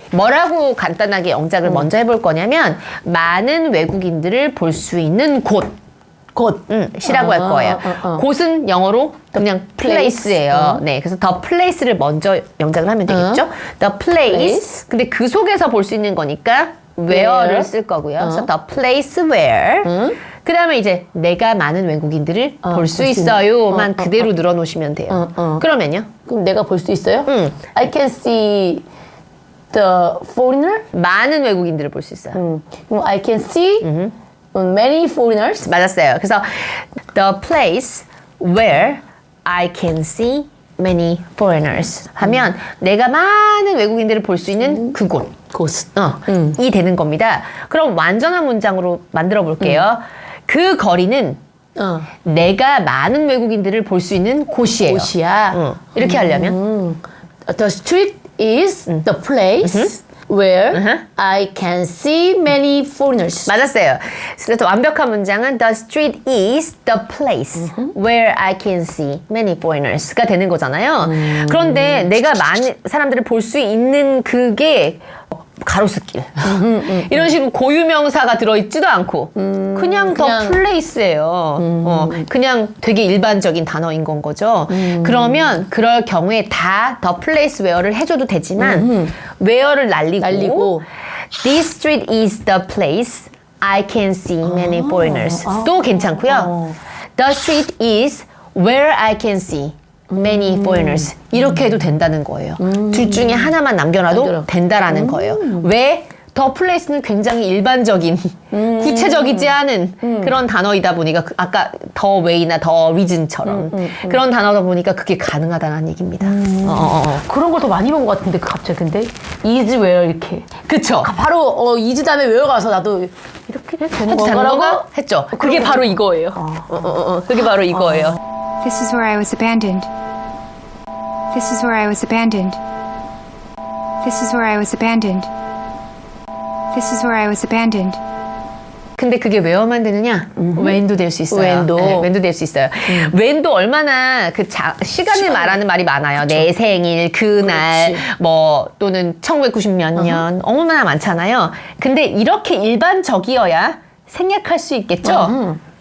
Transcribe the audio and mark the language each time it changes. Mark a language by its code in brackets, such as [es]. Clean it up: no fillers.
[ko] 뭐라고 간단하게 영작을 먼저 해볼 거냐면 많은 외국인들을 볼 수 있는 시라고 할 거예요. 곳은 영어로 그냥 place예요. 네, 그래서 the place를 먼저 영작을 하면 되겠죠. [en] the place. [ko] 근데 그 속에서 볼 수 있는 거니까 where를 쓸 거고요. 그래서 [en] the place where. [ko] 그 다음에 이제 내가 많은 외국인들을 볼 수 있어요만 그대로 늘어놓으시면 돼요. 그러면요? 그럼 내가 볼 수 있어요? [en] I can see the foreigner? [ko] 많은 외국인들을 볼 수 있어요. 그럼 [en] I can see many foreigners? [ko] 맞았어요. 그래서 [en] the place where I can see many foreigners [ko] 하면 내가 많은 외국인들을 볼 수 있는 그곳. 이 되는 겁니다. 그럼 완전한 문장으로 만들어 볼게요. 그 거리는 내가 많은 외국인들을 볼 수 있는 곳이에요. 이렇게 하려면 [en] The street is the place where I can see many foreigners. [ko] 맞았어요. 그래서 완벽한 문장은 [en] The street is the place where I can see many foreigners [ko] 가 되는 거잖아요. 그런데 내가 많은 사람들을 볼 수 있는 그게 가로수길 이런 식으로 고유명사가 들어있지도 않고 그냥 더 플레이스예요. 그냥 되게 일반적인 단어인 건 거죠. 그러면 그럴 경우에 다 더 플레이스 웨어를 해줘도 되지만 웨어를 날리고 [en] This street is the place I can see many foreigners [ko] 도 괜찮고요. [en] The street is where I can see many foreigners [ko] 이렇게 해도 된다는 거예요. 둘 중에 하나만 남겨놔도 된다라는 거예요. 왜? 더 플레이스는 굉장히 일반적인 구체적이지 않은 그런 단어이다 보니까 아까 더 웨이나 더 리즌처럼 그런 단어다 보니까 그게 가능하다는 얘기입니다. 그런 걸 더 많이 본 것 같은데 갑자기 근데 is where 이렇게 그쵸? 바로 is 다음에 where 가서 나도 이렇게 그냥 해도 되는 건가? 했죠. 그게 바로 이거예요. 그게 바로 이거예요. [en] This is where I was abandoned. This is where I was abandoned. This is where I was abandoned. This is where I was abandoned. [ko] 근데 그게 where만 되느냐? when도 될 수 있어요. when도. 네, when도 될 수 있어요. when도 얼마나 그 시간을 말하는 말이 많아요. 내 생일, 그날, 그렇지. 뭐 또는 1990 몇 년 얼마나 많잖아요. 근데 이렇게 일반적이어야 생략할 수 있겠죠?